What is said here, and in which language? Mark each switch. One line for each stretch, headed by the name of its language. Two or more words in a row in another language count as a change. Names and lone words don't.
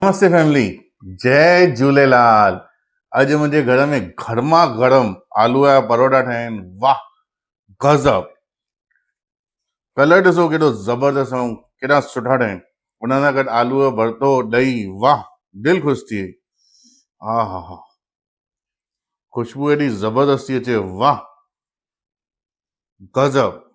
Sindhi: नमस्ते फैमिली। जय झूलेलाल। अॼु मुंहिंजे घर में गर्मा गर्म आलू जा परोठा ठहिया आहिनि। वाह गज़ब। कलर ॾिसो केॾो ज़बरदस्त ऐं केॾा सुठा ठहिया आहिनि। उन सां गॾु आलू जो भरतो ॾही। वाह दिलि ख़ुशि थी वई। हा हा हा, खुशबू एॾी ज़बरदस्त थी अचे। वाह गज़ब।